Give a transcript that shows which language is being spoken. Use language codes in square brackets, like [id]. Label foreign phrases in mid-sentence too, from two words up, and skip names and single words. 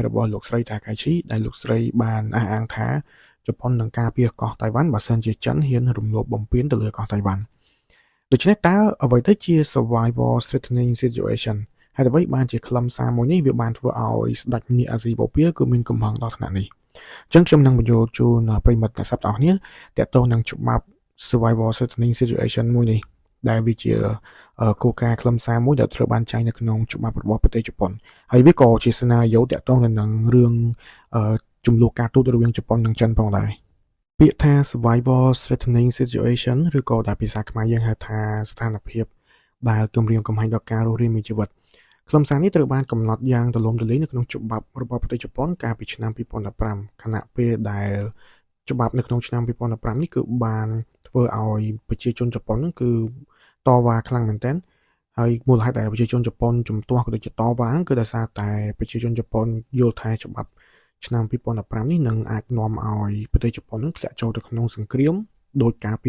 [km] របស់លោកស្រីថាកៃឈីដែលលោកស្រីបានអះអាងថាជប៉ុននឹងការពារកោះតៃវ៉ាន់បើសិនជាចិនហ៊ានរំលោភបំពានទៅលើកោះតៃវ៉ាន់ដូច្នេះតើ អ្វីទៅជា [en] survival threatening situation [km] ហើយអ្វីបានជាខ្លឹមសារមួយនេះវាបានធ្វើឲ្យស្ដេចនាគអាស៊ីបូព៌ាគឺមានកំហឹងដល់ថ្នាក់នេះអញ្ចឹងខ្ញុំនឹងបញ្យល់ជូនប្រិយមិត្តអ្នកស្ដាប់ទាំងអស់គ្នាទាក់ទងនឹងច្បាប់ [en] survival threatening situation [km] មួយនេះដែលវាជាគោលការណ៍ខ្លឹមសារមួយដែលត្រូវបានចែងនៅក្នុងច្បាប់របស់ប្រទេសជប៉ុនហើយវាក៏ជាសេណារីយ៉ូទាក់ទងនឹងរឿងចំនួនការទូតរវាងជប៉ុននិងចិនផងដែរពាក្យថា [en] survival threatening situation [km] ឬក៏ដែលភាសាខ្មែរយើង ហៅថាស្ថានភាពដែលគំរាមកំហែងដល់ការរស់រានមានជីវិតខ្លឹមសារនេះត្រូវបានកំណត់យ៉ាងទូលំទូលាយនៅក្នុងច្បាប់របស់ប្រទេសជប៉ុនកាលពីឆ្នាំ2015ខណៈពេលដែលច្បាប់នៅក្នុងឆ្នាំ2015នេះគឺបានធ្វើឲ្យប្រជាជនជប៉ុនគឺតវ៉ាខ្លាំងមែនទែនហើយមូលហេតុដែលប្រជាជនជប៉ុនជំទាស់ក៏ដូចជាតវ៉ាគឺដោយសារតែប្រជាជនជប៉ុនយល់ថាច្បាប់ឆ្នាំ2015នេះនឹងអាចនាំឲ្យប្រទេសជប៉ុននឹងធ្លាក់ចូលទៅក្នុងសង្គ្រាមដោយការពី